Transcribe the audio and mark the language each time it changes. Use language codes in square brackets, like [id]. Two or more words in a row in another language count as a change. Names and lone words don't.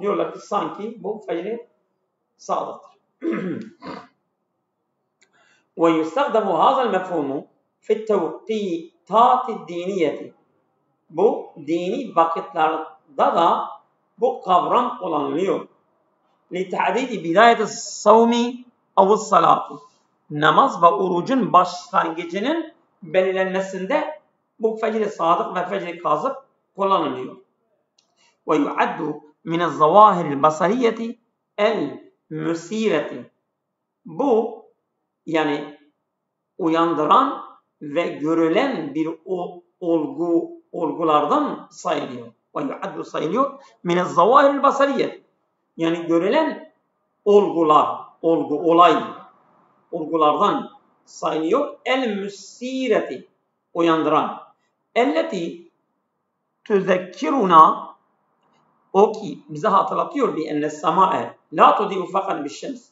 [tr] Diyorlar ki sanki bu fecr-i sadıktır. [ar] ويستخدم هذا المفهوم. في توقيتات دينية. [tr] Bu dini vakitlerde da bu kavram kullanılıyor. [ar] لِتَعْدِيدِ بِدَايَةِ الصَّوْمِ اَوُ الصَّلَاتِ. [tr] Namaz ve orucun başlangıcının belirlenmesinde bu fecr-i sadık ve fecr-i kazıp kullanılıyor. [ar] وَيُعَدُّ مِنَ الظَّوَاهِرِ الْبَصَرِيَّةِ الْمُسِيرَةِ. [tr] Bu yani uyandıran ve görülen bir olgulardan sayılıyor. [ar] وَيُعَدُّ sayılıyor. مِنَ الظَّوَاهِرِ الْبَصَرِيَّةِ. [tr] Yani görülen olgulardan sayılıyor. El-müsireti, uyandıran. [ar] التي تذكرنا, [tr] o ki bize hatırlatıyor [ar] بأن السماء لا تضيء فقط بالشمس.